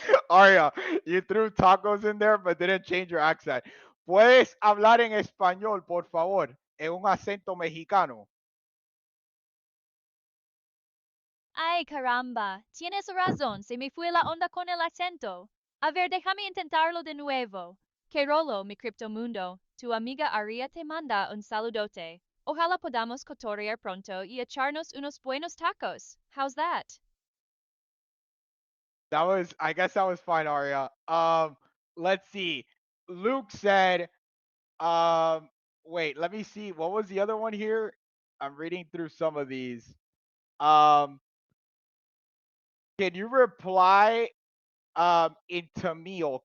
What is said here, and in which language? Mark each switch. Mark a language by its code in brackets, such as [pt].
[en] Aria, you threw tacos in there but didn't change your accent. [es] ¿Puedes hablar en español, por favor? En un acento mexicano. Ay, caramba. Tienes razón, se me fue la onda con el acento. A ver, déjame intentarlo de nuevo. Que rolo, mi criptomundo. Tu amiga Aria te manda un saludote. Ojalá podamos cotorrear pronto y echarnos unos buenos tacos. [en] How's that? I guess that was fine, Aria. Let's see. Luke said, um, wait, let me see. What was the other one here? I'm reading through some of these. Um, can you reply in Tamil?